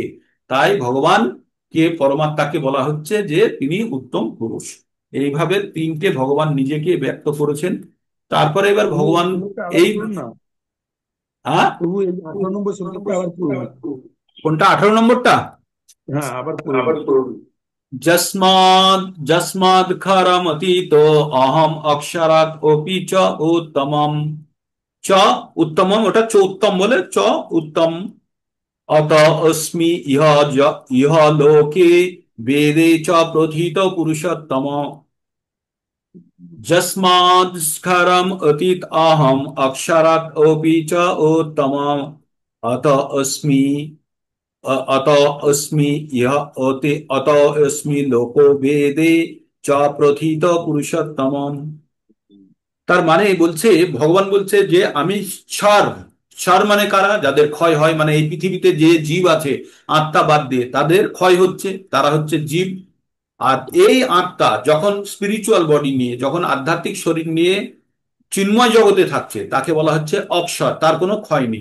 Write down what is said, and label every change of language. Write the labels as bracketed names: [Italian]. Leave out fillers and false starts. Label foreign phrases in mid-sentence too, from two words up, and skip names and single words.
[Bangla] তাই ভগবান কে পরমাত্মাকে বলা হচ্ছে যে তিনি উত্তম পুরুষ। এইভাবে তিনটে ভগবান নিজেকে ব্যক্ত করেছেন। তারপরে এবার প্রভু এই ভগবান শ্লোকটা আবার এই, পড়ুন না। হ্যাঁ, প্রভু এই 18 নম্বর শ্লোকটা আবার পড়ুন। কোনটা 18 নম্বরটা, হ্যাঁ, আবার পড়ুন। [Sanskrit] যস্মাদ যস্মাদ খরমতীতো অহম অক্ষরাৎ অপি চ উত্তমম। চ উত্তমম, ওটা চ উত্তম বলে চ উত্তম। অত অস্মি ইহ লোকে বেদে চ প্রথিত পুরুষোত্তম। যস্মাদ স্খরম অতীত অহম অক্ষরাৎ অপি চ উত্তমম। অত অস্মি अत अस्मि यह अति अत अस्मि लोको वेदे च প্রথিত পুরুষোত্তমম। [Bangla] তার মানে বলছে, ভগবান বলছে যে আমি সার, সার মানে কারা, যাদের ক্ষয় হয়, মানে এই পৃথিবীতে যে জীব আছে আত্মা বাদ দিয়ে তাদের ক্ষয় হচ্ছে, তারা হচ্ছে জীব। আর এই আত্মা যখন [English] spiritual body [Bangla] নিয়ে, যখন আধ্যাত্মিক শরীর নিয়ে চিন্ময় জগতে থাকছে তাকে বলা হচ্ছে অক্ষর, তার কোনো ক্ষয় নেই।